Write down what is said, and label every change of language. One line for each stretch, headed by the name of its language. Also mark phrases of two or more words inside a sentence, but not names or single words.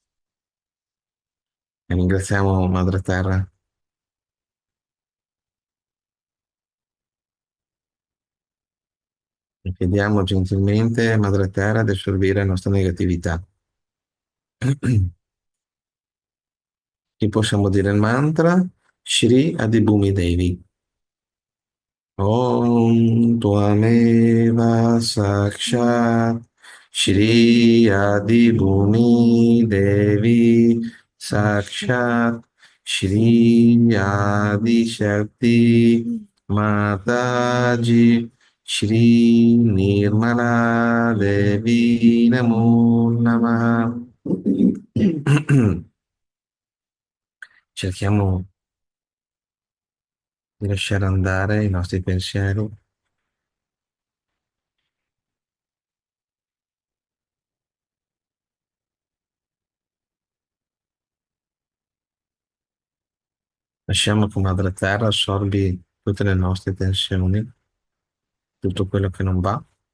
Italian: E ringraziamo Madre Terra e chiediamo gentilmente a Madre Terra di assorbire la nostra negatività. Qui possiamo dire il mantra Shri Adibhumi Devi.
Sanskrit: ॐ त्वमेव साक्षात् श्री आदिभूमि देवी साक्षात् श्री आदि शक्ति माताजी श्री निर्मला देवी नमो नमः.
Italian: Cerchiamo di lasciare andare i nostri pensieri lasciamo che Madre Terra assorbi tutte le nostre tensioni, tutto quello che non va.